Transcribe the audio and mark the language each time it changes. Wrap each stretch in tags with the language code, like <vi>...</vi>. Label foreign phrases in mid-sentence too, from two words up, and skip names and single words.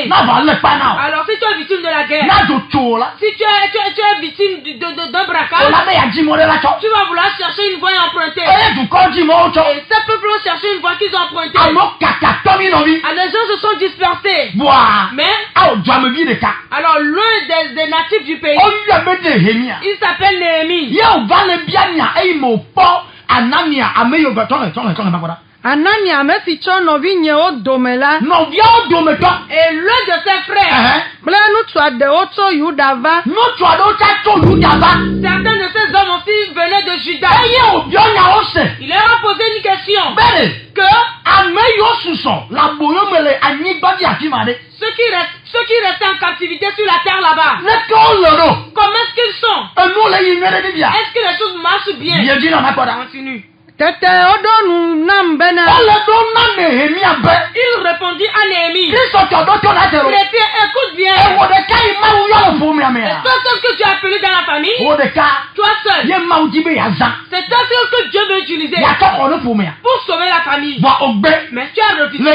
<fr>Alors si tu es victime de la guerre, si tu es victime d'un braquage, tu vas vouloir chercher une voie empruntée. Et ces peuples vont chercher une voie qu'ils ont empruntée. Alors les gens se sont dispersés. Mais alors loin des natifs du pays, il s'appelle Néhémie.</fr> <ee>Anania ame si tso nɔvinyewo dome la.</ee> <fr>Et l'un de ses frères.</fr> <ee>Kple ŋutsu aɖewo tso Yuda va.</ee> <fr>Certains de ces hommes aussi venaient de Juda. Il leur a posé une question. Que ceux qui restaient en captivité sur la terre là-bas, comment est-ce qu'ils sont? Est-ce que les choses marchent bien? Continue.</fr> <ee>Tete oɖo nu nam bena.</ee> <fr>Il répondit à Néhémie. Les filles, écoute bien. Et toi seul que tu as appelé dans la famille, toi seul, c'est toi seul que Dieu veut utiliser pour sauver la famille. Mais tu as refusé.</fr>